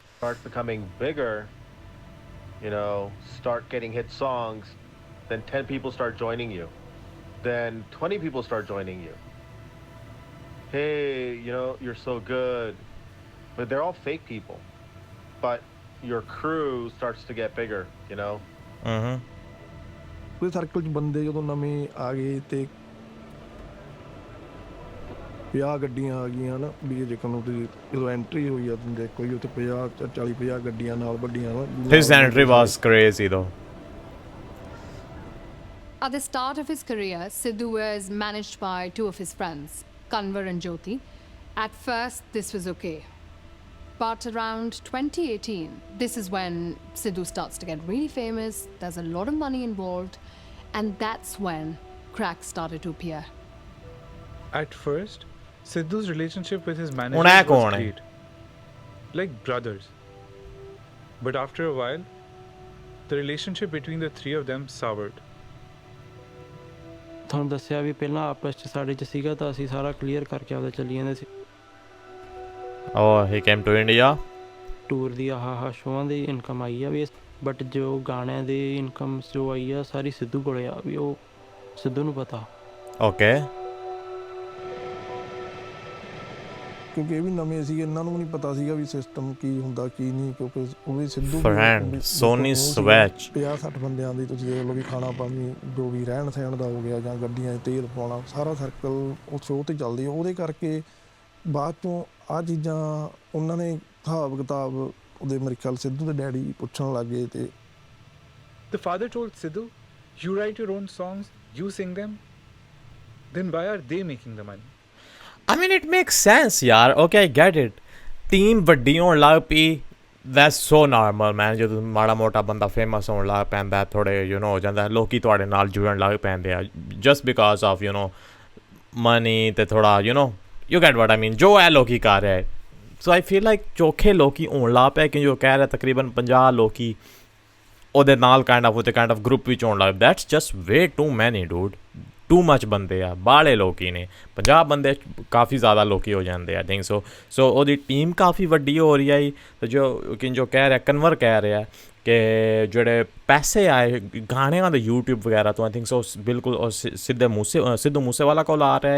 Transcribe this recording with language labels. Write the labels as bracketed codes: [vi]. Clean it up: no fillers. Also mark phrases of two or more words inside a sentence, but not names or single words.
[en] start becoming bigger, you know, start getting hit songs, then 10 people start joining you, then 20 people start joining you. Hey, you know, you're so good. But they're all fake people. But your crew starts to get bigger, you know? [pa] ਕੋਈ ਸਰਕਲ 'ਚ ਬੰਦੇ ਜਦੋਂ ਨਵੇਂ ਆ ਗਏ ਤੇ 50 ਗੱਡੀਆਂ ਆ ਗਈਆਂ ਨਾ ਵੀ ਜੇ ਨੂੰ ਤੁਸੀਂ ਜਦੋਂ ਐਂਟਰੀ ਹੋਈ ਆ ਤੁਸੀਂ ਦੇਖੋ ਜੀ ਉੱਥੇ 40-50 ਗੱਡੀਆਂ ਨਾਲ ਵੱਡੀਆਂ ਨਾ [en] His entry was crazy though. At the start of his career, Sidhu was managed by two of his friends, Kanwar and Jyoti. At first, this was okay. But around 2018, this is when Sidhu starts to get really famous, there's a lot of money involved, and that's when cracks started to appear. At first, Sidhu's relationship with his Unai manager was [hi] कौन है? [en] great. Like brothers. But after a while, the relationship between the three of them soured. [pa] ਤੁਹਾਨੂੰ ਦੱਸਿਆ ਵੀ ਪਹਿਲਾਂ ਆਪਸ 'ਚ ਸਾਡੇ 'ਚ ਸੀਗਾ ਤਾਂ ਅਸੀਂ ਸਾਰਾ ਕਲੀਅਰ ਕਰਕੇ ਆਪਦਾ ਚੱਲੀ ਜਾਂਦੇ ਸੀ। [en] Oh, he came to India? [pa] ਟੂਰ ਦੀ ਆਹ ਸ਼ੋਆਂ ਦੀ ਇਨਕਮ ਆਈ ਆ ਵੀ, ਬਟ ਜੋ ਗਾਣਿਆਂ ਦੀ ਇਨਕਮ ਜੋ ਆਈ ਆ ਸਾਰੀ ਸਿੱਧੂ ਕੋਲੇ ਆ ਵੀ, ਉਹ ਸਿੱਧੂ ਨੂੰ ਪਤਾ। [en] Okay. [pa] ਕਿਉਂਕਿ ਇਹ ਵੀ ਨਵੇਂ ਸੀਗੇ, ਇਹਨਾਂ ਨੂੰ ਵੀ ਨਹੀਂ ਪਤਾ ਸੀਗਾ ਵੀ ਸਿਸਟਮ ਕੀ ਹੁੰਦਾ ਕੀ ਨਹੀਂ, ਕਿਉਂਕਿ ਉਹ ਵੀ ਸਿੱਧੂ [en] Friend, Sony Swatch [pa] 50-60 ਬੰਦਿਆਂ ਦੀ ਤੁਸੀਂ ਦੇਖ ਲਓ ਵੀ ਖਾਣਾ ਪਾਣੀ ਜੋ ਵੀ ਰਹਿਣ ਸਹਿਣ ਦਾ ਹੋ ਗਿਆ ਜਾਂ ਗੱਡੀਆਂ 'ਚ ਤੇਲ ਪਾਉਣਾ, ਸਾਰਾ ਸਰਕਲ ਉਹ ਸ਼ੋਅ 'ਤੇ ਚੱਲਦੀ। ਉਹਦੇ ਕਰਕੇ ਬਾਅਦ ਤੋਂ ਆਹ ਚੀਜ਼ਾਂ ਉਹਨਾਂ ਨੇ ਹਿਸਾਬ ਕਿਤਾਬ ਉਹਦੇ ਮੇਰੇ ਖਿਆਲ ਸਿੱਧੂ ਦੇ ਡੈਡੀ ਪੁੱਛਣ ਲੱਗ ਗਏ ਤੇ [en] The father told Sidhu, you write your own songs, you sing them, then why are they making the money? I mean, it makes sense, yaar. Okay, I get it. [pa] Team ਵੱਡੀ ਹੋਣ ਲੱਗ ਪਈ, [en] that's so normal, man. [pa] ਜਦੋਂ ਮਾੜਾ ਮੋਟਾ ਬੰਦਾ ਫੇਮਸ ਹੋਣ ਲੱਗ ਪੈਂਦਾ, ਥੋੜੇ ਹੋ ਜਾਂਦਾ, ਲੋਕੀ ਤੁਹਾਡੇ ਨਾਲ ਜੁੜਨ ਲੱਗ ਪੈਂਦੇ ਆ [en] just because of money [pa] ਤੇ ਥੋੜਾ [en] you get what I mean, [pa] ਜੋ ਇਹ ਲੋਕੀ ਕਰ ਰਿਹਾ ਹੈ। [en] So I feel like [pa] ਚੋਖੇ ਲੋਕੀ ਹੋਣ ਲੱਗ ਪਏ ਕਿ ਜੋ ਕਹਿ ਰਿਹਾ ਤਕਰੀਬਨ 50 ਲੋਕੀ ਉਹਦੇ ਨਾਲ [en] kind of [pa] ਗਰੁੱਪ ਵਿੱਚ ਹੋਣ ਲੱਗ, [en] that's just way too many, dude. too much [pa] ਬੰਦੇ ਆ, ਬਾਹਲੇ ਲੋਕੀ ਨੇ। 50 ਬੰਦੇ ਕਾਫੀ ਜ਼ਿਆਦਾ ਲੋਕੀ ਹੋ ਜਾਂਦੇ ਆ, [en] think so [pa] ਉਹਦੀ ਟੀਮ ਕਾਫੀ ਵੱਡੀ ਹੋ ਰਹੀ ਆਈ। ਅਤੇ ਜੋ ਕਹਿ ਰਿਹਾ ਕਨਵਰ ਕਹਿ ਰਿਹਾ ਕਿ ਜਿਹੜੇ ਪੈਸੇ ਆਏ ਗਾਣਿਆਂ ਦੇ YouTube ਵਗੈਰਾ ਤੋਂ, [en] I think so [pa] ਬਿਲਕੁਲ ਉਹ ਸਿੱਧੂ ਮੂਸੇਵਾਲਾ ਕੋਲ ਆ ਰਿਹਾ ਹੈ।